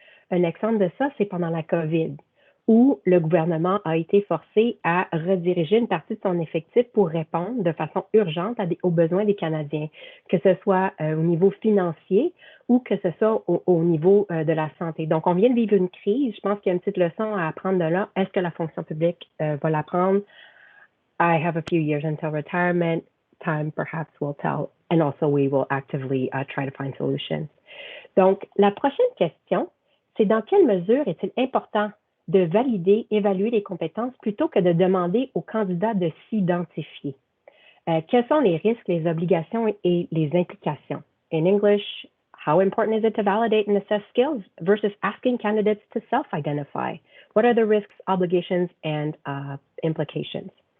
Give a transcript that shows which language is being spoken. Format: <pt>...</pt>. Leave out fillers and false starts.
<fr>Un exemple de ça, c'est pendant la COVID, où le gouvernement a été forcé à rediriger une partie de son effectif pour répondre de façon urgente aux besoins des Canadiens, que ce soit au niveau financier ou que ce soit au niveau de la santé. Donc, on vient de vivre une crise. Je pense qu'il y a une petite leçon à apprendre de là. Est-ce que la fonction publique va l'apprendre?</fr> <en>I have a few years until retirement. Time perhaps will tell. And also we will actively try to find solutions.</en> <fr>Donc, la prochaine question, c'est dans quelle mesure est-il important de valider, évaluer les compétences plutôt que de demander aux candidats de s'identifier? Quels sont les risques, les obligations et les implications?</fr> <en>In English, how important is it to validate and assess skills versus asking candidates to self-identify? What are the risks, obligations, and implications?</en>